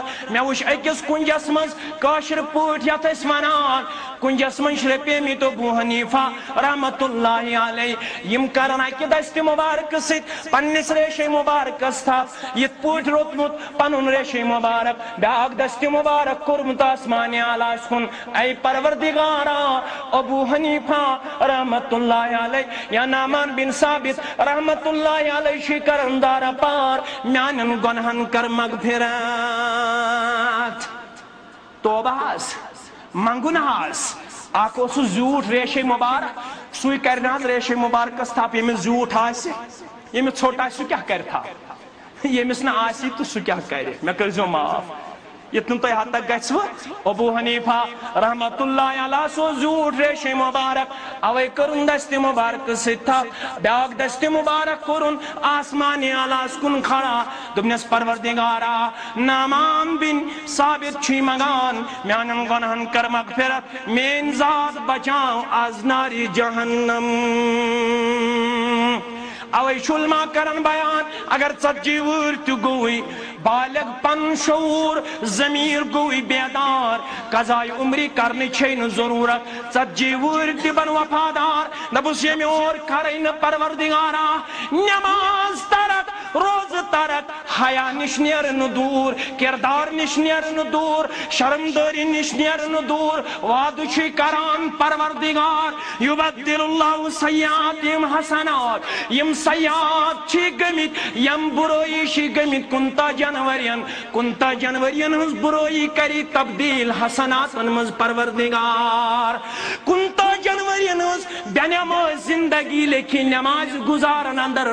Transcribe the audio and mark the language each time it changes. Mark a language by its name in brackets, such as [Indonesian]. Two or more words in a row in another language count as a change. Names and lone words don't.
[Kashmiri] مےٚ وٕچھ أکِس کُنجس منٛز کٲشِر پٲٹھۍ یتھ أسۍ ونان کُنجس منٛز شرپیمٕتۍ ابو حنیفہ [Arabic] رحمت اللہ علیہ [Kashmiri] یم کرن اکہ دست مبارک سۭتۍ پننس ریشے مبارکس تھپ یتھ پٲٹھۍ روٚٹمُت پنُن ریشے مبارک بیاکھ دست مبارک کوٚرمُت آسمان اعلیٰ کُن اے پروردگارا ابو حنیفہ [Arabic] رحمت اللہ علیہ [Kashmiri] یا نعمان بن ثابت [Arabic] رحمت اللہ علیہ [Kashmiri] چھ کرن دارا پار میانن گنہن کر مغفرت توبہ منگن اخ زیوٹ ریشے مبارک سُے کر ریشے مبارکس تھپ یمس زیوٹ آسہِ یمس ژھوٚٹ آسہِ سُہ کیٛاہ کرِ تھپ یمس نہٕ آسی تہٕ سُہ کیٛاہ کرِ مےٚ کٔرۍزیو معاف یتھ نہٕ تۄہہِ حد تک گژھوٕ ابو حنیفہ [Arabic] رحمت اللہ علیہ [Kashmiri] سو زیوٹ ریشے مبارک اوے کرن دست مبارک سۭتۍ تھپ بیاکھ دست مبارک کوٚرُن آسمان اعلیٰ کُن کھڑا دوٚپنس پروردگارا نعمان بن ثابت چھُے منگان میانن گۄنہن کر مغفرت میٲنۍ ذات بچاو آز نارِ جہنم اوے شلما کرن بیان اگر 40 وُہٕرۍ تہِ گوٚوٕے بالغ پن شعور ضمیر گوئی بیدار قضائے عمری کرنے چھے نہ ضرورت 40 وُہٕرۍ تہِ بن وفادار دپُس ییٚمہِ اور کھرے نہٕ پروردگارا نماز ترک روز ترک حیا نش نیر نہ دور کردار نش نیر نہ دور شرمداری نش نیر نہ دور وعدٕ چھُے کران پروردگار [Arabic] یبدل اللہ سیئاتہم حسنات [Kashmiri] یم سیئات چھ گمت یم برٲیی چھ گمت 15 جنورین ہز برٲیی کری تبدیل حسناتن مز پروردگار 15 جنورین ہز بے نماز زندگی لیکھی نماز گزارن اندر